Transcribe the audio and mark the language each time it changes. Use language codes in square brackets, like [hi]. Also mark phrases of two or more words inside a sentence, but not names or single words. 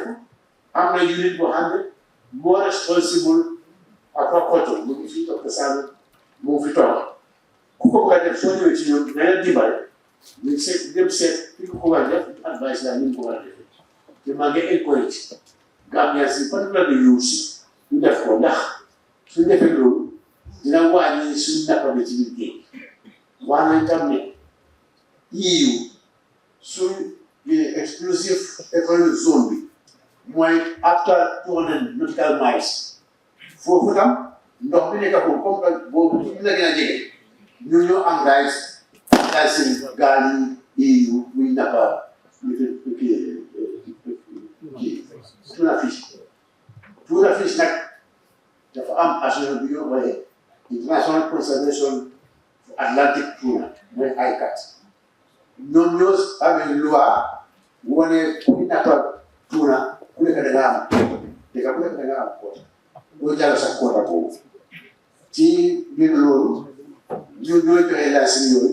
[wo] ko am na unit boo xam ne moo [en] responsible aquaculture [wo] mu ngi fii toog Saalum mu ngi fi toog ku ko bëgg a def soo ñëwee ci ñoom na leen dimbale ñu seet dem seet fi ko war a def advice la ñu ko war a defee te maa ngi encourage Gambia si [en] particularly youths [wo] ñu def ko ndax suñ defee loolu dina wàññi suñ nappa bi ci biir géej wax nañ tam ne EU suñ [en] exclusive economic zone [wo] bi mooy [en] after 200 nautical miles [wo] foofu tam ndox bi nekk foofu [fr] comme que [wo] boobu ñu la gën a jege ñu ñoo am rights daal seen gaal yi EU muy nappa [en] tuna fish [wo] nag dafa am association bi ñoo xoolee International Conservation Atlantic Tuna mooy ICAT ñoom ñoo amee loi wane ku nappa tuna ku nekk da nga am dëkk ku nekk da nga am quota boo jàll sa quota boobu ci biir loolu ñun ñoo joxe licence yooyu